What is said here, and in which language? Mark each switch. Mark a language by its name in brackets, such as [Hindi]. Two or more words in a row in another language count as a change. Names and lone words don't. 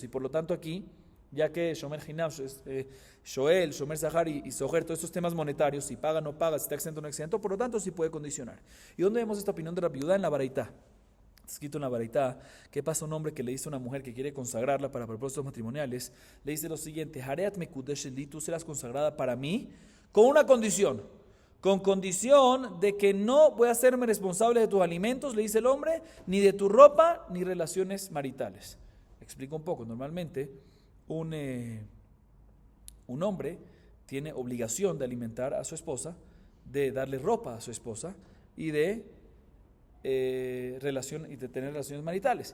[Spanish] Y por lo tanto aquí, ya que [Hebrew] שומר חינם, [Spanish] Shoel, [Hebrew] שומר שכר [Spanish] y Soher, todos estos temas monetarios, si paga o no paga, si está exento o no exento, por lo tanto sí puede condicionar. ¿Y dónde vemos esta opinión de Rabbi Yehudá? En la Baraitá. Está escrito en la Baraitá, ¿qué pasa a un hombre que le dice a una mujer que quiere consagrarla para propósitos matrimoniales? Le dice lo siguiente, [Hebrew] הרי את מקודשת לי, [Spanish] tú serás consagrada para mí, con una condición, con condición de que no voy a hacerme responsable de tus alimentos, le dice el hombre, ni de tu ropa, ni relaciones maritales. Explico un poco, normalmente un hombre tiene obligación de alimentar a su esposa, de darle ropa a su esposa y de tener relaciones maritales.